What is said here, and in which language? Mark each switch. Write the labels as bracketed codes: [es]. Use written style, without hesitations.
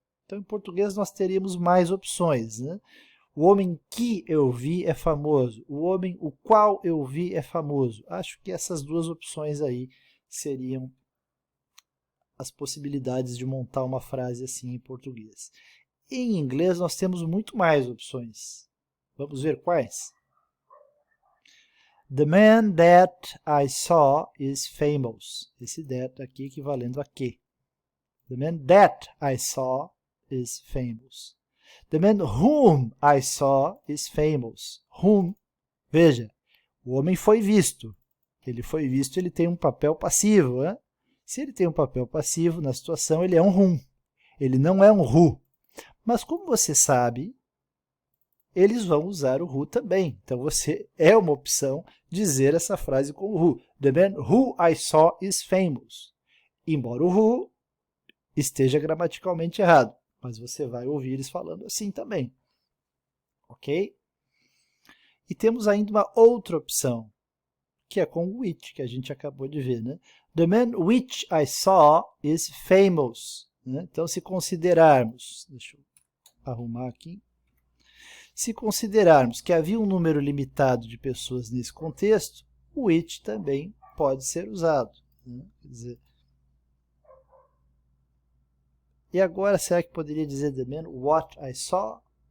[pt] Então, em português, nós teríamos mais opções. Né? O homem que eu vi é famoso. O homem o qual eu vi é famoso. Acho que essas duas opções aí seriam as possibilidades de montar uma frase assim em português. Em inglês, nós temos muito mais opções. Vamos ver quais? [en] The man that I saw is famous. [pt] Esse that aqui equivalendo a que. [en] The man that I saw is famous. The man whom I saw is famous. [pt] Whom, veja, o homem foi visto. Ele foi visto, ele tem um papel passivo. Né? Se ele tem um papel passivo na situação, ele é um whom. Ele não é um who. Mas como você sabe, eles vão usar o who também. Então, você é uma opção dizer essa frase com o who. [en] The man who I saw is famous. [pt] Embora o who esteja gramaticalmente errado, mas você vai ouvir eles falando assim também. Ok? E temos ainda uma outra opção, que é com which, que a gente acabou de ver, né? [en] The man which I saw is famous. [pt] Né? Então, se considerarmos, deixa eu arrumar aqui, se considerarmos que havia um número limitado de pessoas nesse contexto, o which também pode ser usado. Né? Quer dizer, e agora, será que poderia dizer [en] the man what I saw?